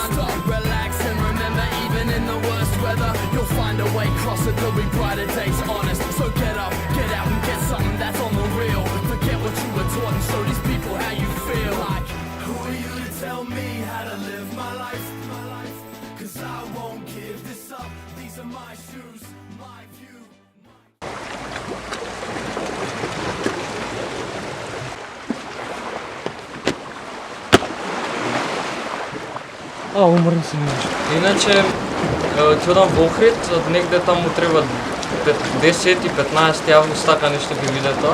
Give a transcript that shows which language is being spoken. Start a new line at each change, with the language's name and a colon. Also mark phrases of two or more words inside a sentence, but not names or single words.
English: Stop, relax, and remember, even in the worst weather, you'll find a way, cross it, there'll be brighter days, honest. So get up, get out, and get something that's on the real. Forget what you were taught and show these people how you feel. Like, who are you to tell me how to live my life? Cause I won't give this up, these are my shoes, my view.
Macedonian: Уморен си немаш. Иначе, ќе одам во Охрид, негде таму треба 10 и 15 август, така нешто ќе биде тоа.